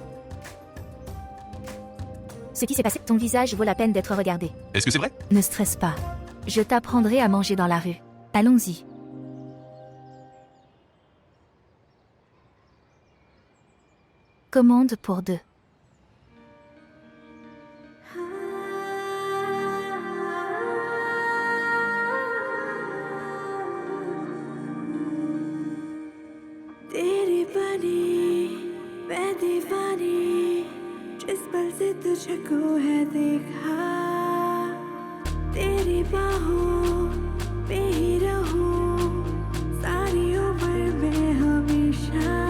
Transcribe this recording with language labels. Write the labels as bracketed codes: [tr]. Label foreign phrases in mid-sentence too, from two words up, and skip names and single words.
[fr] Ce qui s'est passé, ton visage vaut la peine d'être regardé. Est-ce que c'est vrai? Ne stresse pas. Je t'apprendrai à manger dans la rue. Allons-y. Commande pour deux. [hi] तेरी बनी मैं दीवानी जिस पल से तुझको है देखा तेरी बाहों में ही रहूं सारी उम्र में हमेशा